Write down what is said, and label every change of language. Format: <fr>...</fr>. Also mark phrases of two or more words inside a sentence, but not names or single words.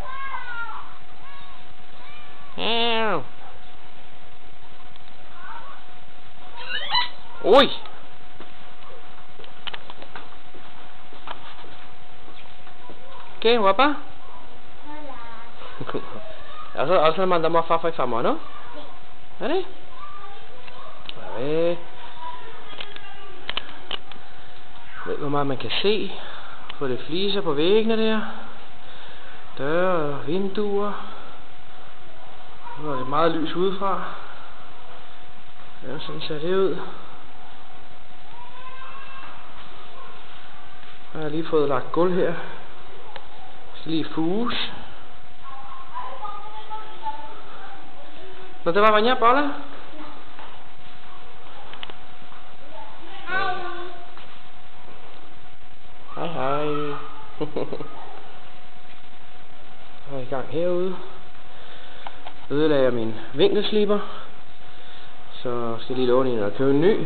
<es>Uy. ¿Qué, guapa? Hola. Ahora se le mandamos a Fafa y Famo, ¿no? Sí. ¿Vale? A ver.</es> <da>Hvor meget man kan se. Få lidt fliser på væggene der. Døre og vinduer. Nu er det meget lys udefra. Ja, sådan ser det ud. Jeg har lige fået lagt gulv her. Så lige fuse.</da> <es>¿No te va a bañar, Paula?</es> <da>Hej hej. Jeg er i gang herude. Ødelagde jeg min vinkelslipper. Så skal jeg lige låne en og købe en ny.</da>